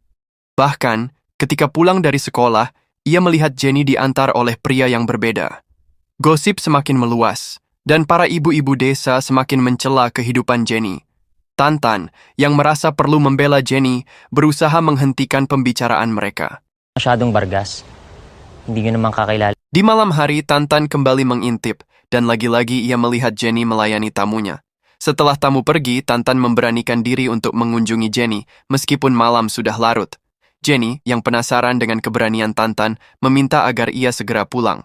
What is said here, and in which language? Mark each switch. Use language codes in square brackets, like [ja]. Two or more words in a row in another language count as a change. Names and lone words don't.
[id] Bahkan, ketika pulang dari sekolah, ia melihat Jenny diantar oleh pria yang berbeda. Gosip semakin meluas, dan para ibu-ibu desa semakin mencela kehidupan Jenny. Tantan, yang merasa perlu membela Jenny, berusaha menghentikan pembicaraan mereka. [tl] Masyadong bargas. Hindi nyo naman kakilala. [id] Di malam hari, Tantan kembali mengintip, dan lagi-lagi ia melihat Jenny melayani tamunya. Setelah tamu pergi, Tantan memberanikan diri untuk mengunjungi Jenny, meskipun malam sudah larut. Jenny, yang penasaran dengan keberanian Tantan, meminta agar ia segera pulang.